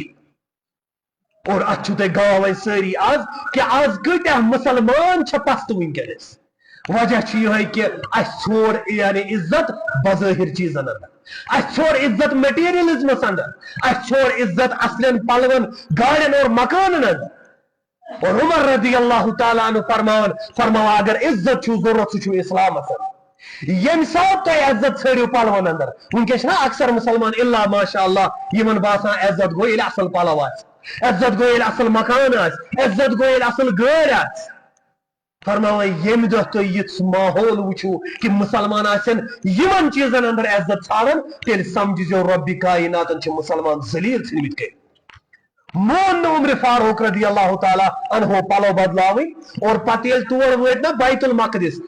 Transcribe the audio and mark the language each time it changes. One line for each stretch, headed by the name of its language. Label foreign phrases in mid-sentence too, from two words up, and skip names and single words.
Kashmiri: ذلیل اور اتھ چھُو تۄہہِ گاو وۄنۍ سٲری آز کہ آز کۭتیاہ مسلمان چھِ پستہٕ ونکیٚنس وجہ چھُ یِہوٚے کہ اسہِ ژھور یعنی عزت بظٲہر چیٖزن اندر اسہِ ژھور عزت میٹیریلزمس اندر اسہِ ژھور عزت اصلین پلون گاڑین اور مکانن اندر اور عمر
Arabic: رضی اللہ تعالیٰ عنہ
Kashmiri: فرماوا اگر عزت چھو ضرورت سہ چھو اسلام یم سات تہ عزت ژھٲرِو پلون اندر ونکس نا اکثر مسلمان
Arabic: الا ماشاء اللہ
Kashmiri: یمن باسان عزت گو ییٚلہِ اصل پلو آسہِ عزت گو ییٚلہِ اصل مکان آسہِ عزت گو ییٚلہِ اصل گٲڑۍ آسہِ فرماوا ییٚمہِ دۄہ تُہۍ یِژھ ماحول وٕچھو کہ مسلمان آسن یمن چیزن اندر عزت ژھانڈان تیٚلہِ سمجھزیو رۄبِ کائناتن چھِ مسلمان ذلیل ژھٕنمٕتۍ کٔرِتھ مون عمر فاروق
Arabic: رضی اللہ تعالیٰ عنہ
Kashmiri: پلو بدلاوی اور پتہ ییٚلہِ تور وٲتۍ نا بیت المقدس امہِ